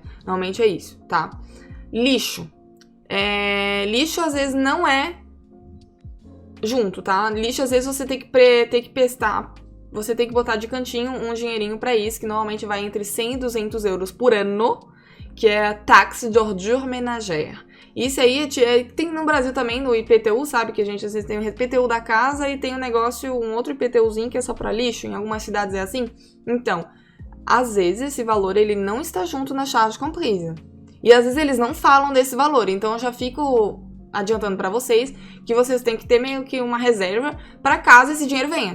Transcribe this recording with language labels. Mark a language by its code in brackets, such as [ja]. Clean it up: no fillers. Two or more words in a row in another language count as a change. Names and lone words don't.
[pt] Normalmente é isso, tá? Lixo. Lixo às vezes não é junto, tá? Lixo às vezes você tem que prestar. Você tem que botar de cantinho um dinheirinho pra isso, que normalmente vai entre 100 e 200 euros por ano, que é a [fr] taxe d'ordure ménagère. [pt] Isso aí tem no Brasil também, no IPTU, sabe? Que a gente às vezes tem o IPTU da casa e tem um outro IPTUzinho que é só pra lixo. Em algumas cidades é assim. Então, às vezes esse valor ele não está junto na [fr] charge comprise. [pt] E às vezes eles não falam desse valor. Então eu já fico adiantando pra vocês que vocês têm que ter meio que uma reserva pra caso esse dinheiro venha.